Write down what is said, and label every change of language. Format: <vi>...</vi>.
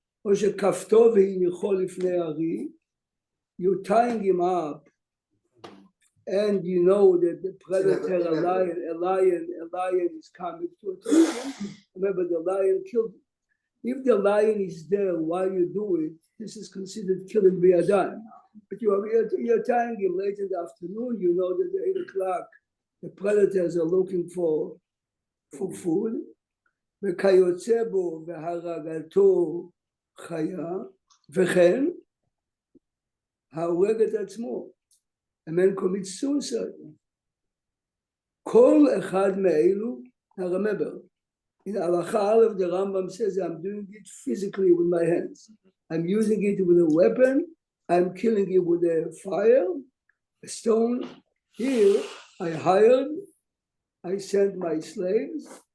<he>Or shekafto v'hinicho lifnei ari,</he> <en>you're tying him up, and you know that the predator, a lion is coming to attack him. Remember, the lion killed him. If the lion is there while you do it, this is considered killing biyadayim. But you're tying him late in the afternoon, you know that at 8 o'clock, the predators are looking for food.</en> <he>וכיוצא בו והרגתו חיה, וכן ההורג את עצמו.</he> <en>A man commits suicide.</en> <he>כל אחד מאלו,</he> <en>now remember, in Halacha Aleph, the Rambam says, I'm doing it physically with my hands. I'm using it with a weapon. I'm killing it with a fire, a stone. Here, I hired, I sent my slaves.</en>